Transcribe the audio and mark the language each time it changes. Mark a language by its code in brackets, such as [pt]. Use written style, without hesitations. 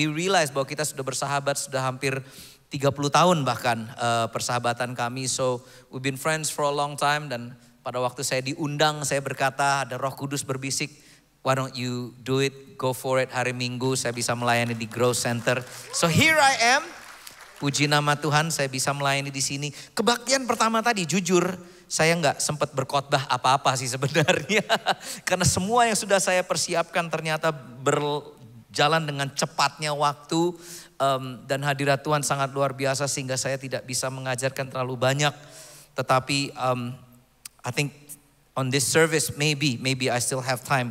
[en] We realize [id] bahwa kita sudah bersahabat sudah hampir 30 tahun bahkan persahabatan kami. [en] So we've been friends for a long time. [id] Dan pada waktu saya diundang saya berkata, ada Roh Kudus berbisik, [en] why don't you do it, go for it. [id] Hari Minggu saya bisa melayani di Grow Center. [en] So here I am. [id] Puji nama Tuhan saya bisa melayani di sini. Kebaktian pertama tadi jujur saya nggak sempat berkhotbah apa-apa sih sebenarnya. Karena semua yang sudah saya persiapkan ternyata berjalan dengan cepatnya waktu. Dan hadirat Tuhan sangat luar biasa sehingga saya tidak bisa mengajarkan terlalu banyak. Tetapi [en] I think on this service maybe I still have time.